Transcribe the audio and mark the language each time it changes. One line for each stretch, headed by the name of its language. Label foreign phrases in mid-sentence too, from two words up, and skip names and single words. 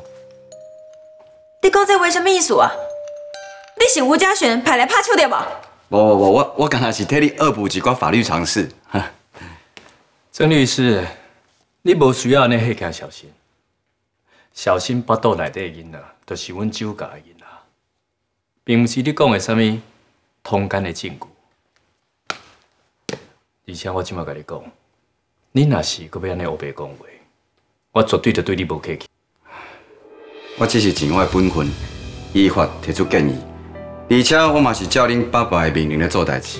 Min Nan Chinese: 你讲这话什么意思啊？你是吴嘉璇派来拍手的无？无，我刚才是替你恶补一寡法律常识。曾律师，你无需要安尼迄件小心，小心腹肚内底的囡仔，就是阮酒家的囡仔，并毋是你讲的啥物通奸的证据。而且我即马甲你讲，你若是搁要安尼黑白讲话，我绝对就对你无客气。我只是尽我的本分，依法提出建议，而且我嘛是照恁爸爸的命令来做代志。